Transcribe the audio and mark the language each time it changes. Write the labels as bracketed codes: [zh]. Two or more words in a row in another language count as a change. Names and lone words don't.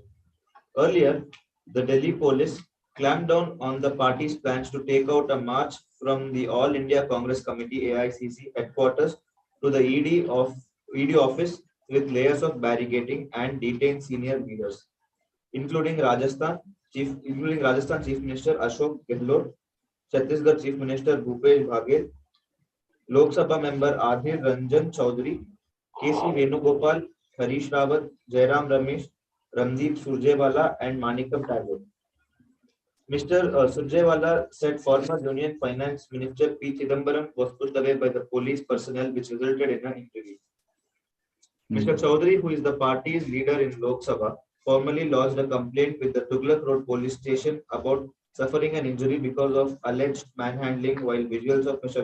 [en] Earlier, the Delhi police clamped down on the party's plans to take out a march from the All India Congress Committee (AICC) headquarters to the ED office with layers of barricading and detained senior leaders, including Rajasthan Chief Minister Ashok Gehlot, Chhattisgarh Chief Minister Bhupesh Baghel, Lok Sabha member Adhir Ranjan Chaudhary, KC Venugopal, Harish Rawat, Jairam Ramesh, Ramdeep Surjewala, and Manikam Tagore. Mr. Surjewala said former Union Finance Minister P. Chidambaram was pushed away by the police personnel, which resulted in an interview. Mr. Chaudhary, who is the party's leader in Lok Sabha, formally lodged a complaint with the Tughlaq Road police station about suffering an injury because of alleged manhandling, while visuals of Mr.